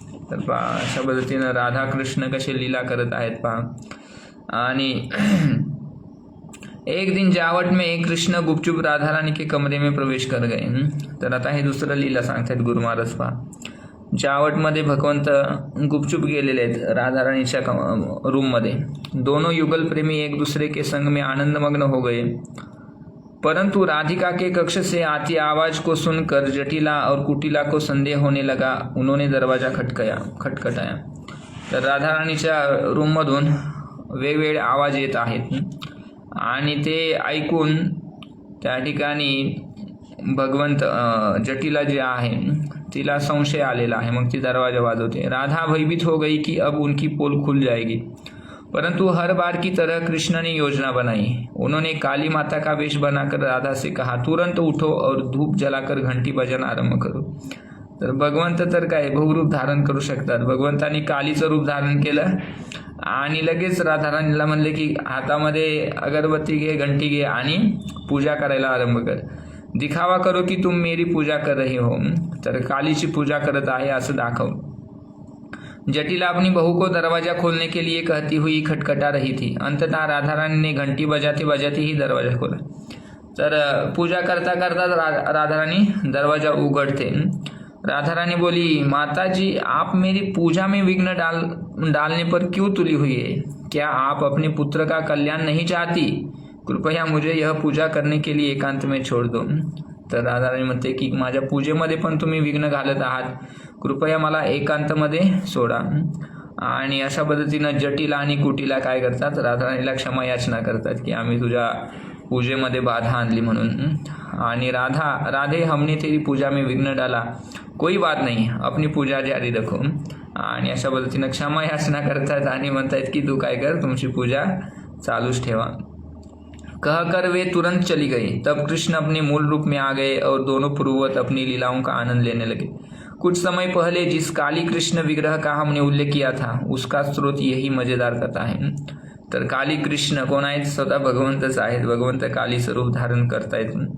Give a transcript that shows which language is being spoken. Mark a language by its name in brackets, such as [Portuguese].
[Marathi] तर पहा अशा पद्धतीनं राधा कृष्ण कसे लीला करत आहेत पहा। [Hindi] आणि एक दिन जावट में एक कृष्ण गुपचुप राधा रानी के कमरे में प्रवेश कर गए। [Marathi] तर आता हे दुसरं लीला सांगतात गुरु महाराज पहा। जावटमध्ये भगवंत गुपचुप गेलेले आहेत राधा रानीच्या रूममध्ये। [Hindi] दोनों युगल प्रेमी एक दूसरे के संग में आनंदमग्न हो गए, परंतु राधिका के कक्ष से आती आवाज को सुनकर जटिला और कुटिला को संदेह होने लगा। उन्होंने दरवाजा खटखटाया। [Marathi] तर राधा रानीच्या रूममधून वेगवेगळे आवाज येत आहेत आणि ते ऐकून त्या ठिकाणी भगवंत जटिला जी आहे तिला संशय आलेला आहे। मग ती दरवाजा वाजवते। [Hindi] राधा भयभीत हो गई कि अब उनकी पोल खुल जाएगी, परंतु हर बार की तरह कृष्ण ने योजना बनाई। उन्होंने काली माता का वेश बनाकर राधा से कहा तुरंत उठो और धूप जलाकर घंटी बजाना आरंभ करो। [Marathi] तर भगवंत तर काय बहुरूप धारण करू शकतात। भगवंतांनी कालीचं रूप धारण केलं आणि लगेच राधाराणीला म्हणले की हातामध्ये अगरबत्ती घे, घंटी घे आणि पूजा करायला आरंभ कर, [Hindi] दिखावा करो की तुम मेरी पूजा कर रही हो। [Marathi] तर कालीची पूजा करत आहे असं दाखव। [Hindi] जटिला अपनी बहू को दरवाजा खोलने के लिए कहती हुई खटखटा रही थी। अंततः राधा रानी ने घंटी बजाते बजाते ही दरवाजा खोला। [Marathi] तर पूजा करता करता राधा रानी दरवाजा उघडते। [Hindi] राधा रानी बोली माता जी आप मेरी पूजा में विघ्न डालने पर क्यों तुली हुई है? क्या आप अपने पुत्र का कल्याण नहीं चाहती? कृपया मुझे यह पूजा करने के लिए एकांत में छोड़ दो। [Marathi] तर राधा रानी म्हणते की माझ्या पूजेमध्ये पण तुम्ही विघ्न घालत आहात, कृपया मला एकांतमध्ये सोडा। आणि अशा पद्धतीनं जटिला आणि कुटिला काय करतात, राधा रानीला क्षमा याचना करतात की आम्ही तुझ्या पूजेमध्ये बाधा आणली म्हणून। [Hindi] आणि राधे हमने तेरी पूजा में विघ्न डाला, कोई बात नहीं, अपनी पूजा जारी रखो। [Marathi] आणि अशा पद्धतीनं क्षमा याचना करतात आणि म्हणतात की तू काय कर, तुमची पूजा चालूच ठेवा। [Hindi] कहकर वे तुरंत चली गई। तब कृष्ण अपने मूल रूप में आ गए और दोनों पूर्ववत अपनी लीलाओं का आनंद लेने लगे। कुछ समय पहले जिस काली कृष्ण विग्रह का हमने उल्लेख किया था उसका स्रोत यही मजेदार कथा है। [Marathi] तर काली कृष्ण कोण आहेत? स्वतः भगवंतच आहेत। भगवंत काली स्वरूप धारण करतायत।